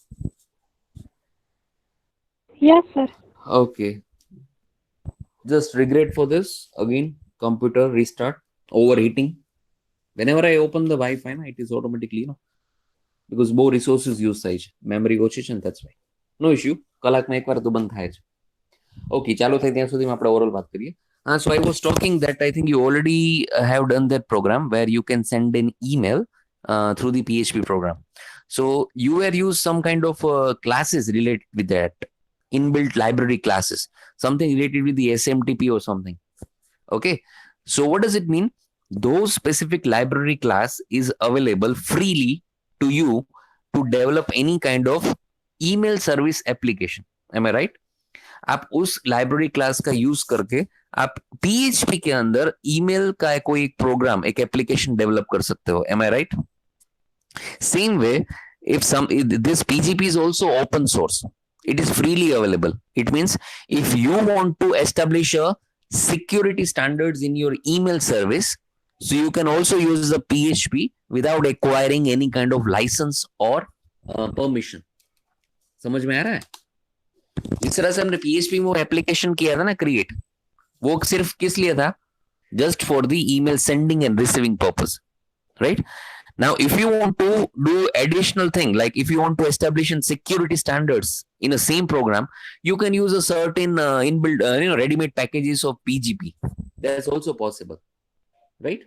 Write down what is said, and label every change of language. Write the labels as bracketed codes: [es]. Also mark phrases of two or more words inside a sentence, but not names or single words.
[en] Yes, sir. Okay. Just regret for this again. Computer restart, overheating. Whenever I open the Wi-Fi, it is automatically, because more resources use [gu] થાય છે, [en] memory [gu] ઓછી છે, [en] that's why. No issue. [gu] કલાકમાં એકવાર તો બંધ થાય છે. Okay, ચાલો થાય ત્યાં સુધીમાં આપણે ઓવરઓલ વાત કરીએ. [en] So I was talking that I think you already have done that program where you can send an email through the PHP program. So you were used some kind of classes related with that, inbuilt library classes, something related with the SMTP or something. Okay. So what does it mean? Those specific library class is available freely to you to develop any kind of email service application. Am I right? [hi] आप उस [en] library class [hi] का यूज करके आप PHP के अंदर ईमेल का कोई एक प्रोग्राम, एक एप्लीकेशन डेवलप कर सकते हो. [en] Am I right? Same way, if this PGP is also open source, it is freely available. It means if you want to establish a security standards in your email service. So you can also use the PHP without acquiring any kind of license or permission. [hi] समझ में आ रहा है? जिस तरह से हमने PHP में एप्लीकेशन किया था ना क्रिएट, वो सिर्फ किस लिए था? [en] Just for the email sending and receiving purpose, right? Now, if you want to do additional thing, like if you want to establish in security standards in a same program, you can use a certain inbuilt, ready-made packages of PGP. That's also possible, right?